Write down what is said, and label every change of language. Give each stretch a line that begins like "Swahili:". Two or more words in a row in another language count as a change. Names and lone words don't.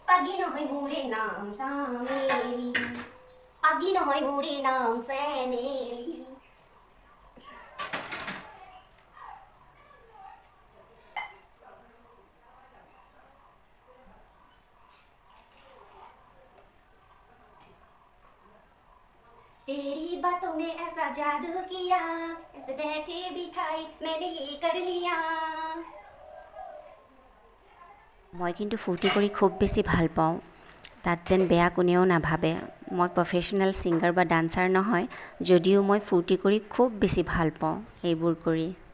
Assamese: পাগলি নহয় মোৰে নাম চামেলি, পাগলি নহয় মোৰে নাম চেনেলি।
Hindi: तेरी बातों ने ऐसा जादू किया, ऐसे बैठे बिठाई मैंने ये कर लिया।
Assamese: মই কিন্তু ফূৰ্তি কৰি খুব বেছি ভাল পাওঁ, তাত যেন বেয়া কোনেও নাভাবে। মই
English: professional singer
Assamese: বা ডান্সাৰ নহয়, যদিও মই ফূৰ্তি কৰি খুব বেছি ভাল পাওঁ এইবোৰ কৰি।